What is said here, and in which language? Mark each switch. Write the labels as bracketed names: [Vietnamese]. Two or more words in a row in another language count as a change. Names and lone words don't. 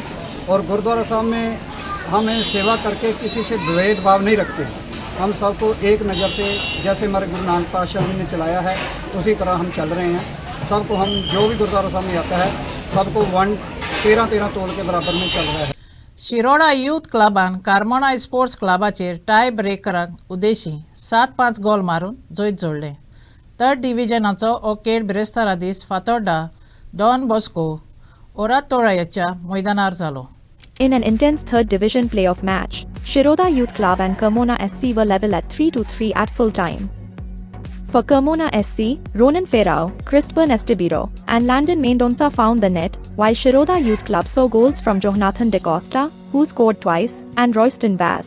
[Hindi] और गुरुद्वारा साहब में हमें सेवा करके किसी से भेदभाव नहीं रखते, हम सबको एक नज़र से जैसे हमारे गुरु नानक पातशाह जी ने चलाया है उसी तरह हम चल रहे हैं। सबको हम जो भी गुरुद्वारा साहब में आता है सबको 13 तोल के बराबर में चल रहा है। [Konkani] शिरोडा यूथ क्लबान कार्मोना स्पोर्ट्स क्लबाचेर टाय ब्रेकराक उद्देशी 7-5 गोल मारून जैत जोडले। 3rd डिव्हिजनाचो हो खेळ बिरेस्तारा दीस फातोड्डा डॉन बॉस्को ओरातोळाच्या मैदानार जालो। [English] In an intense 3rd division playoff match, Shiroda Youth Club and Carmona SC were level at 3-3 at full time. For Carmona SC, Ronan Ferrao, Crispin Estebiro, and Landon Mendonça found the net, while Shiroda Youth Club saw goals from Jonathan De Costa, who scored twice, and Royston Bass.